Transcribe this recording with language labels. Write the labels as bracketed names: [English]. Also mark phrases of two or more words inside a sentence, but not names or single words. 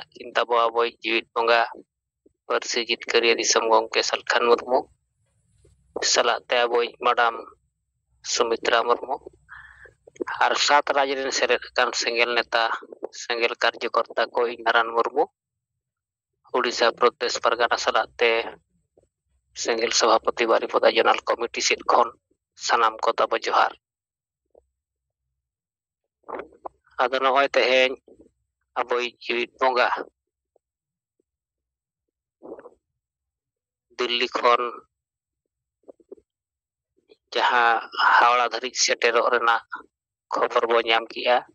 [Santali] ᱠᱤᱱ ᱛᱟᱵᱚ ᱟᱵᱚᱭᱤᱡ ᱡᱤᱣᱤᱫ ᱵᱚᱸᱜᱟ ᱯᱟᱹᱨᱥᱤ ᱡᱤᱛᱠᱟᱹᱨᱤᱭᱟᱹ ᱫᱤᱥᱚᱢ ᱜᱚᱢᱠᱮ ᱥᱟᱞᱠᱷᱟᱱ ᱢᱩᱨᱢᱩ ᱥᱟᱞᱟᱜ ᱛᱮ ᱟᱵᱚᱭᱤᱡ ᱢᱟᱰᱟᱢ ᱥᱩᱢᱤᱛᱨᱟ ᱢᱩᱨᱢᱩ ᱟᱨ ᱥᱟᱛ ᱨᱟᱡᱽ ᱨᱮᱱ ᱥᱮᱞᱮᱫ ᱟᱠᱟᱱ ᱥᱮᱸᱜᱮᱞ ᱱᱮᱛᱟ ᱥᱮᱸᱜᱮᱞ ᱠᱟᱨᱡᱚᱠᱚᱨᱛᱟ ᱠᱚ ᱱᱟᱨᱟᱱ ᱢᱩᱨᱢᱩ उड़ीसा प्रदेश परगना सलाते सेंगेल सभापति बारिपदा [English] general committee [Santali] सेट खन सानाम को तब जोहार आदो नय तेहेñ अबोई जीवित बोंगा दिल्ली खन जहां हावड़ा धरी सेटेरो रेना खबर बो नाम किया